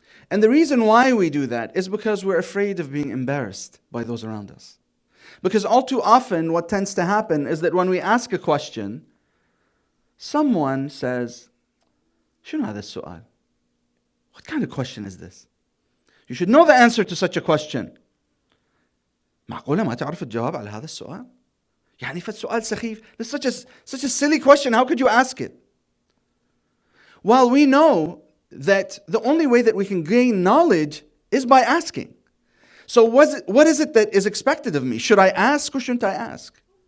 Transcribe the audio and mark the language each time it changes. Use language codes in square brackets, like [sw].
[en] And the reason why we do that is because we're afraid of being embarrassed by those around us. Because all too often what tends to happen is that when we ask a question, someone says, [ar] شنو هذا السؤال? [en] What kind of question is this? You should know the answer to such a question. [ar] معقولة ما تعرف الجواب على هذا السؤال؟ يعني فالسؤال سخيف. [en] This is such a silly question. How could you ask it? While we know that the only way that we can gain knowledge is by asking. So what is it that is expected of me? Should I ask or shouldn't I ask?